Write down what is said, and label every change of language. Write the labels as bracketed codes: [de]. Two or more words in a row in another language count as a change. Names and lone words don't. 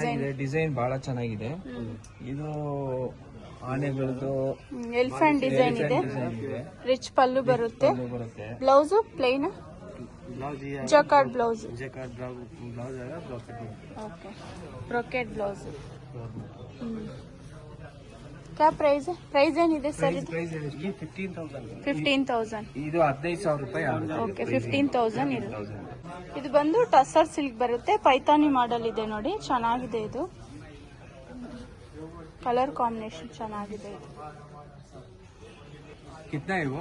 [kn] ಚೆನ್ನಾಗಿದೆ, ಡಿಸೈನ್ ಬಹಳ ಚೆನ್ನಾಗಿದೆ. ಇದು ಆನೆಗಳದ್ದು [en] elephant design [kn] ಇದೆ. ಡಿಸೈನ್ ಇದೆ. ರಿಚ್ ಪಲ್ಲು ಬರುತ್ತೆ. ಬರುತ್ತೆ. [en] blouse plain jacquard blouse. okay brocade blouse. [hi] क्या प्राइस है? [kn] प्राइस ಏನಿದೆ ಸರ್ ಇದು? ಪ್ರೈಸ್ 15,000. 15,000. ಇದು 15,000 ರೂಪಾಯಿ ಆಗುತ್ತೆ. ಓಕೆ 15,000 ಇದು. ಇದು ಬಂದು [en] tussar silk [kn] ಬರುತ್ತೆ. ಪೈತಾನಿ ಮಾಡಲ್ ಇದೆ ನೋಡಿ, ಚೆನ್ನಾಗಿದೆ ಇದು. [en] colour combination [kn] ಚೆನ್ನಾಗಿದೆ ಇದು. ಕಿತ್ನಾ ಇವು?